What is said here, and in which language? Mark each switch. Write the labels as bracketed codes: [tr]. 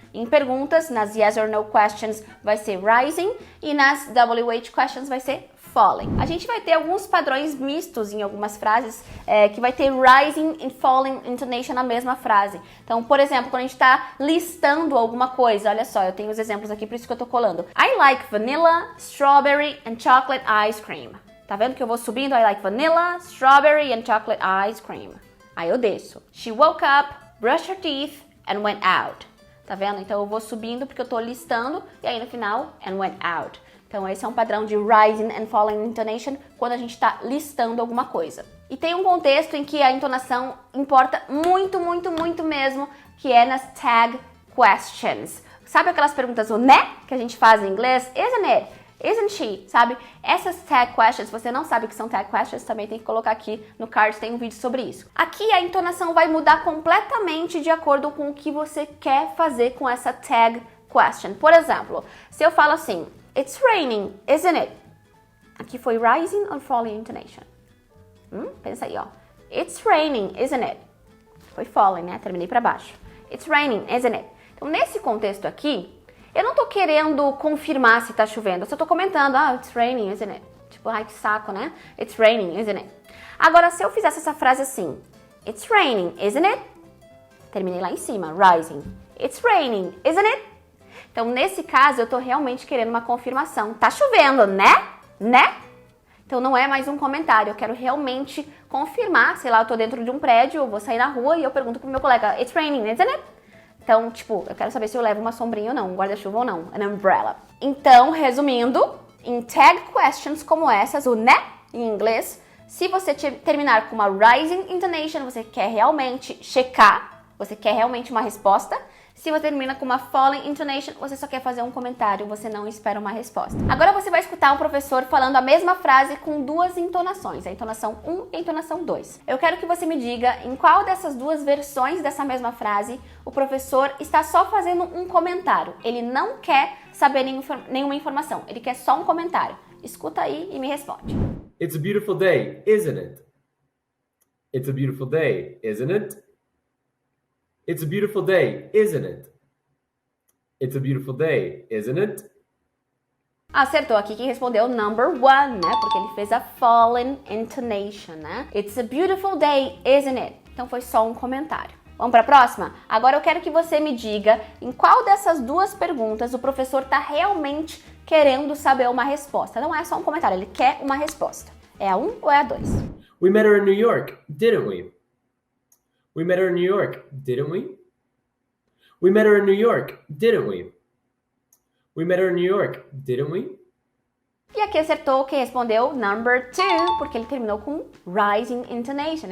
[pt] Em perguntas, nas yes or no questions, vai ser rising. E nas WH questions vai ser falling. A gente vai ter alguns padrões mistos em algumas frases que vai ter rising e falling intonation na mesma frase. Então, por exemplo, quando a gente está listando alguma coisa, olha só, eu tenho os exemplos aqui, por isso que eu tô colando. [en] I like vanilla, strawberry and chocolate ice cream. [pt] Tá vendo que eu vou subindo? [en] I like vanilla, strawberry and chocolate ice cream. [pt] Aí eu desço. [en] She woke up, brushed her teeth and went out. [pt] Tá vendo? Então eu vou subindo porque eu tô listando e aí no final, [en] and went out. [pt] Então, esse é um padrão de rising and falling intonation quando a gente está listando alguma coisa. E tem um contexto em que a entonação importa muito, muito, muito mesmo, que é nas tag questions. Sabe aquelas perguntas, o né, que a gente faz em inglês? [en] Isn't it? Isn't she? [pt] Sabe? Essas tag questions, se você não sabe o que são tag questions, também tem que colocar aqui no card, tem um vídeo sobre isso. Aqui a entonação vai mudar completamente de acordo com o que você quer fazer com essa tag question. Por exemplo, se eu falo assim, [en] it's raining, isn't it? [pt] Aqui foi rising or falling intonation? Pensa aí, ó. [en] It's raining, isn't it? [pt] Foi falling, né? Terminei pra baixo. It's raining, isn't it? Então, nesse contexto aqui, eu não tô querendo confirmar se tá chovendo. Eu só tô comentando, [en] it's raining, isn't it? [pt] Tipo, ai, que saco, né? [en] It's raining, isn't it? [pt] Agora, se eu fizesse essa frase assim, [en] it's raining, isn't it? [pt] Terminei lá em cima, rising. [en] It's raining, isn't it? [pt] Então, nesse caso, eu tô realmente querendo uma confirmação. Tá chovendo, né? Né? Então, não é mais um comentário. Eu quero realmente confirmar. Sei lá, eu tô dentro de um prédio, eu vou sair na rua e eu pergunto pro meu colega, [en] it's raining, isn't it? [pt] Então, tipo, eu quero saber se eu levo uma sombrinha ou não, um guarda-chuva ou não, an umbrella. Então, resumindo, em tag questions como essas, o né, em inglês, se você terminar com uma rising intonation, você quer realmente checar, você quer realmente uma resposta. Se você termina com uma falling intonation, você só quer fazer um comentário, você não espera uma resposta. Agora você vai escutar um professor falando a mesma frase com duas entonações, a entonação 1 e a entonação 2. Eu quero que você me diga em qual dessas duas versões dessa mesma frase o professor está só fazendo um comentário. Ele não quer saber nenhuma informação, ele quer só um comentário. Escuta aí e me responde. [en] It's a beautiful day, isn't it? It's a beautiful day, isn't it? It's a beautiful day, isn't it? It's a beautiful day, isn't it? [pt] Acertou aqui quem respondeu number 1, né? Porque ele fez a fallen intonation, né? [en] It's a beautiful day, isn't it? [pt] Então foi só um comentário. Vamos para a próxima? Agora eu quero que você me diga em qual dessas duas perguntas o professor está realmente querendo saber uma resposta. Não é só um comentário, ele quer uma resposta. É a 1 ou é a 2? [en] We met her in New York, didn't we? We met her in New York, didn't we? We met her in New York, didn't we? We met her in New York, didn't we? [pt] E aqui acertou quem respondeu number 2, porque ele terminou com rising intonation.